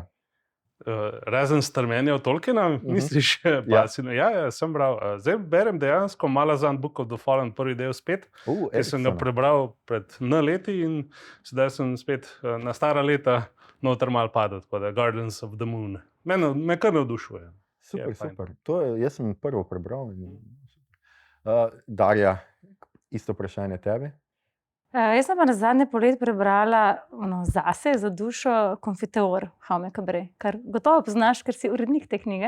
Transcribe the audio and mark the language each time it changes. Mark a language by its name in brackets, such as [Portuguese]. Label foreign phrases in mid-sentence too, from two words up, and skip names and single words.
[Slovenian] Razen strmenja od Tolkiena, misliš? Ja, sem bral. Zdaj berem dejansko Malazan Book of the Fallen, prvi del spet, ki sem ga prebral pred leti in sedaj sem spet na stara leta noter malo padel, tako da Gardens of the Moon. Me kar navdušuje. Super. Jaz sem prvo prebral. Darja, isto vprašanje tebi? Jaz sem pa na zadnje polet prebrala zase, za dušo, Konfiteor Jaume Cabré, kar gotovo poznaš, ker si urednik te knjige.